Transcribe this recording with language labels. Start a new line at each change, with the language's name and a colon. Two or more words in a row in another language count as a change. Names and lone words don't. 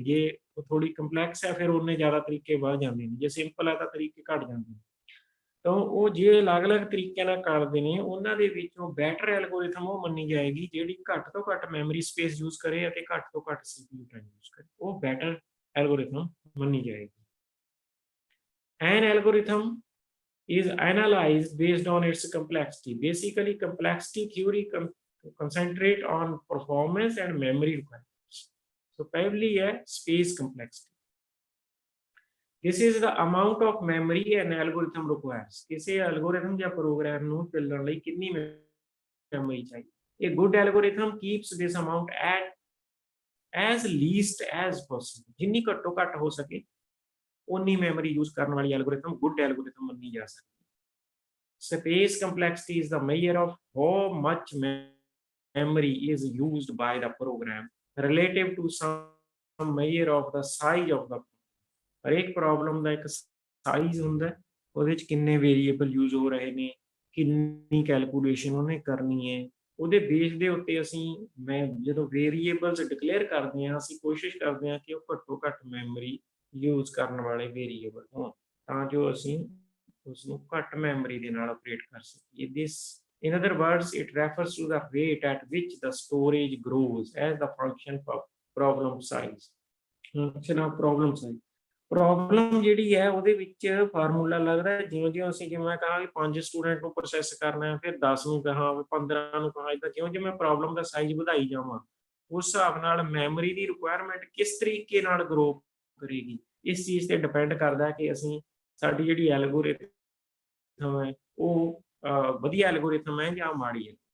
Punjabi: ਜੇ ਉਹ ਥੋੜੀ ਕੰਪਲੈਕਸ ਹੈ ਫਿਰ ਉਹਨੇ ਜ਼ਿਆਦਾ ਤਰੀਕੇ ਵੱਧ ਜਾਂਦੇ ਨੇ, ਜੇ ਸਿੰਪਲ ਹੈ ਤਾਂ ਤਰੀਕੇ ਘੱਟ ਜਾਂਦੇ ਨੇ। ਤਾਂ ਉਹ ਜੇ ਅਲੱਗ-ਅਲੱਗ ਤਰੀਕਿਆਂ ਨਾਲ ਕਰਦੇ ਨੇ, ਉਹਨਾਂ ਦੇ ਵਿੱਚੋਂ
English: better algorithm
Punjabi: ਉਹ ਮੰਨੀ ਜਾਏਗੀ ਜਿਹੜੀ ਘੱਟ ਤੋਂ ਘੱਟ
English: memory space use
Punjabi: ਕਰੇ ਅਤੇ ਘੱਟ ਤੋਂ ਘੱਟ
English: CPU time use
Punjabi: ਕਰੇ। ਉਹ
English: better algorithm
Punjabi: ਮੰਨੀ ਜਾਏਗੀ।
English: An algorithm is analyzed based on its complexity. Basically, complexity theory concentrate on performance and memory requirements. So,
Punjabi: ਪਹਿਲੀ ਹੈ
English: space complexity. This is the amount of memory an algorithm requires.
Punjabi: ਕਿਸੇ algorithm ਜਾਂ program ਨੂੰ ਚੱਲਣ ਲਈ ਕਿੰਨੀ memory ਚਾਹੀਦੀ?
English: A good algorithm keeps this amount at as least as possible.
Punjabi: ਜਿੰਨੀ ਘੱਟੋ ਘੱਟ ਹੋ ਸਕੇ ਉਨੀ
English: memory use
Punjabi: ਕਰਨ ਵਾਲੀ
English: algorithm good algorithm
Punjabi: ਮੰਨੀ ਜਾ ਸਕਦੀ ਹੈ।
English: Space complexity is the measure of how much memory is used by the program relative to some measure of the size of the
Punjabi: ਹਰੇਕ ਪ੍ਰੋਬਲਮ ਦਾ ਇੱਕ ਸਾਈਜ਼ ਹੁੰਦਾ, ਉਹਦੇ ਚ ਕਿੰਨੇ
English: variable use
Punjabi: ਹੋ ਰਹੇ ਨੇ, ਕਿੰਨੀ ਕੈਲਕੂਲੇਸ਼ਨ ਉਹਨੇ ਕਰਨੀ ਹੈ, ਉਹਦੇ ਬੇਸ ਦੇ ਉੱਤੇ ਅਸੀਂ ਜਦੋਂ
English: variables declare
Punjabi: ਕਰਦੇ ਹਾਂ, ਅਸੀਂ ਕੋਸ਼ਿਸ਼ ਕਰਦੇ ਹਾਂ ਕਿ ਉਹ ਘੱਟੋ ਘੱਟ
English: memory use
Punjabi: ਕਰਨ ਵਾਲੇ ਵੇਰੀਏਬਲ ਹੋਣ, ਤਾਂ ਜੋ ਅਸੀਂ ਉਸਨੂੰ ਘੱਟ ਮੈਮਰੀ ਦੇ ਨਾਲ ਆਪਰੇਟ ਕਰ ਸਕੀਏ।
English: ਦਿਸ in other words it refers to the rate at which the storage grows as the function of problem size। problem size,
Punjabi: ਪ੍ਰੋਬਲਮ ਜਿਹੜੀ ਹੈ ਉਹਦੇ ਵਿੱਚ ਫਾਰਮੂਲਾ ਲੱਗਦਾ ਹੈ, ਜਿਉਂ-ਜਿਉਂ ਅਸੀਂ ਜਿਵੇਂ ਕਹਾਂ ਵੀ 5 ਸਟੂਡੈਂਟ ਨੂੰ ਪ੍ਰੋਸੈਸ ਕਰਨਾ ਹੈ, ਫਿਰ 10 ਨੂੰ ਕਹਾਂ, 15 ਨੂੰ ਕਹਾਂ, ਏਦਾਂ ਜਿਉਂ-ਜਿਉਂ ਮੈਂ ਪ੍ਰੋਬਲਮ ਦਾ ਸਾਈਜ਼ ਵਧਾਈ ਜਾਵਾਂ, ਉਸ ਹਿਸਾਬ ਨਾਲ ਮੈਮਰੀ ਦੀ ਰਿਕੁਆਇਰਮੈਂਟ ਕਿਸ ਤਰੀਕੇ ਨਾਲ ਗਰੋ ਕਰੇਗੀ, ਇਸ ਚੀਜ਼ ਤੇ ਡਿਪੈਂਡ ਕਰਦਾ ਕਿ ਅਸੀਂ ਸਾਡੀ ਜਿਹੜੀ ਐਲਗੋਰਿਥਮ ਹੈ ਉਹ ਵਧੀਆ ਐਲਗੋਰਿਥਮ ਹੈ ਜਾਂ ਮਾੜੀ ਹੈ।